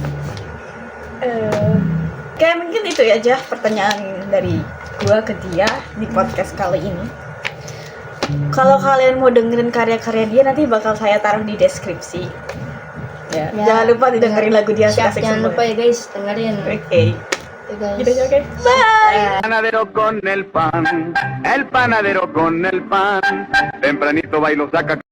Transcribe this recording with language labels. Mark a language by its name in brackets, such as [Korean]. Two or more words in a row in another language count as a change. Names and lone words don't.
[Indonesian] Kayak mungkin itu aja pertanyaan dari gua ke dia di podcast kali ini. Kalau kalian mau dengerin karya-karya dia, nanti bakal saya taruh di deskripsi. Ya. Jangan lupa didengerin lagu dia Siap, asik-asik jangan semua. lupa ya guys, dengerin. Oke. Oke, guys. Gitu aja, oke. Bye. [Spanish] El panadero con el pan, tempranito va y lo saca.